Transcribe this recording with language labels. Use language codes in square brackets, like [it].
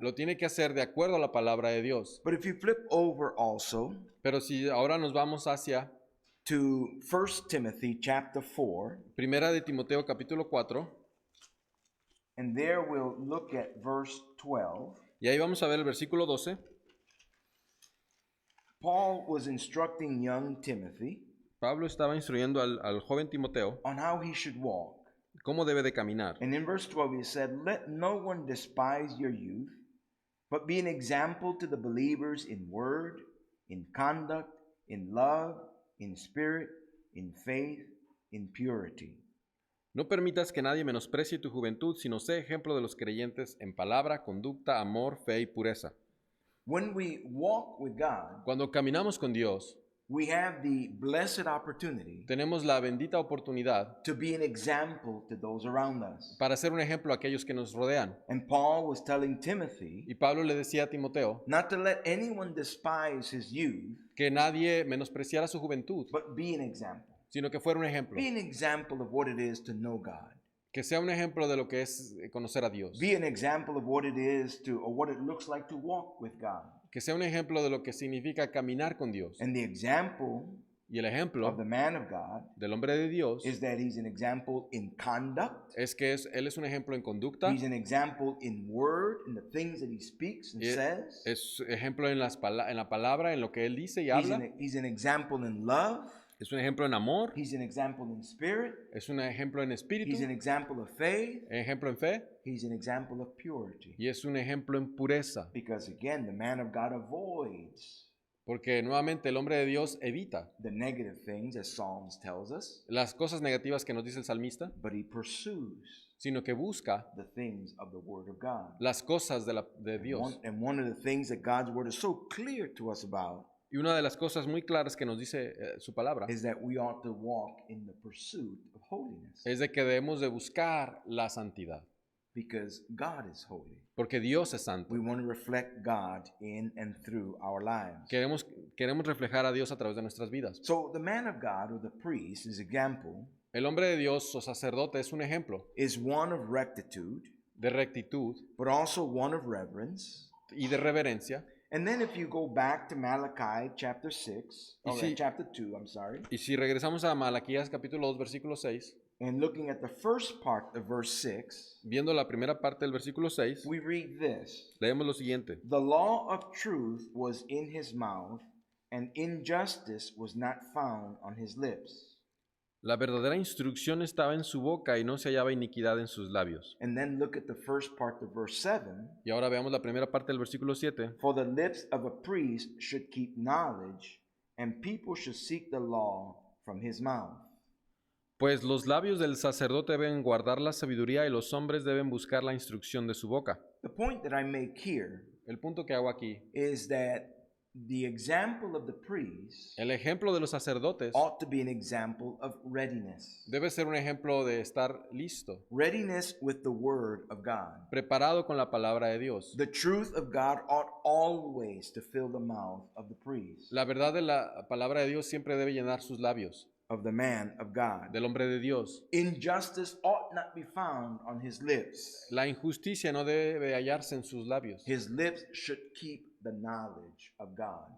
[es] lo tiene que hacer de acuerdo a la palabra de Dios. [en] But if you flip over also [es] Pero si ahora nos vamos hacia [en] to 1 Timothy chapter 4, [es] Primera de Timoteo capítulo 4, [en] and there we'll look at verse 12. [es] y ahí vamos a ver el versículo 12. [en] Paul was instructing young Timothy [es] Pablo estaba instruyendo al joven Timoteo [en] on how he should walk. [es] cómo debe de caminar. [en] And in verse 12 he said, "Let no one despise your youth, but be an example to the believers in word, in conduct, in love, in spirit, in faith, in purity." [es] No permitas que nadie menosprecie tu juventud, sino sé ejemplo de los creyentes en palabra, conducta, amor, fe y pureza. [en] When we walk with God, [es] Cuando caminamos con Dios, [en] we have the blessed opportunity [es] tenemos la bendita oportunidad [en] to be an example to those around us. [es] para ser un ejemplo a aquellos que nos rodean. [en] And Paul was telling Timothy [es] Y Pablo le decía a Timoteo [en] not to let anyone despise his youth, [es] que nadie menospreciara su juventud, [en] but be an example. [es] sino que fuera un ejemplo. [en] Be an example of what it is to know God. [es] Que sea un ejemplo de lo que es conocer a Dios. [en] Be an example of what it is to, or what it looks like to walk with God. [es] Que sea un ejemplo de lo que significa caminar con Dios. [en] And the example [es] Y el [en] of [es] ejemplo [en] the man of God [es] del hombre de Dios [en] is that he's an example in conduct. [es] es que él es un ejemplo en conducta, [en] He's an example in word, in the things that he speaks and [es] y [en] says. [es] es ejemplo en la palabra, en lo que él dice y [en] He's [es] habla. [en] he's an example in love. [es] Es un ejemplo en amor, [en] He's an example in spirit. [es] es un ejemplo en espíritu, [en] He's an example of faith. [es] ejemplo en fe [en] He's an example of purity. [es] y es un ejemplo en pureza. [en] Because again, the man of God avoids [es] Porque nuevamente el hombre de Dios evita [en] the negative things, as Psalms tells us, [es] las cosas negativas que nos dice el salmista, [en] but he pursues [es] sino que busca [en] the things of the Word of God. [es] las cosas de Dios. [en] And one of the things that God's Word is so clear to us about [es] Y una de las cosas muy claras que nos dice su palabra [en] is that we ought to walk in the pursuit of holiness, [es] es de que debemos de buscar la santidad, [en] because God is holy. [es] porque Dios es santo. [en] We want to reflect God in and through our lives. [es] Queremos reflejar a Dios a través de nuestras vidas. [en] So the man of God, or the priest, his example, [es] El hombre de Dios o sacerdote es un ejemplo [en] is one of rectitude, [es] de rectitud [en] but also one of reverence, [es] y de reverencia [en] And then if you go back to Malachi chapter 6, [es] Y [en] or [es] si- [en] chapter 2, I'm sorry, [es] Y si regresamos a Malaquías capítulo 2, versículo 6, [en] and looking at the first part of verse 6, [es] viendo la primera parte del versículo 6, [en] we read this. [es] leemos lo siguiente. [en] The law of truth was in his mouth, and injustice was not found on his lips. [es] La verdadera instrucción estaba en su boca y no se hallaba iniquidad en sus labios. [en] And then look at the first part of verse 7. [es] Y ahora veamos la primera parte del versículo 7. [en] For the lips of a priest should keep knowledge, and people should seek the law from his mouth. [es] Pues los labios del sacerdote deben guardar la sabiduría y los hombres deben buscar la instrucción de su boca. [en] The point that I make here [es] El punto que hago aquí, [en] is that the example of the priest [es] el ejemplo de los sacerdotes [en] ought to be an example of readiness. [es] debe ser un ejemplo de estar listo, [en] Readiness with the word of God. [es] preparado con la palabra de Dios. [en] The truth of God ought always to fill the mouth of the priest, [es] La verdad de la palabra de Dios siempre debe llenar sus labios, [en] of the man of God. [es] del hombre de Dios. [en] Injustice ought not be found on his lips. [es] La injusticia no debe hallarse en sus labios. [en] His lips should keep the knowledge of God.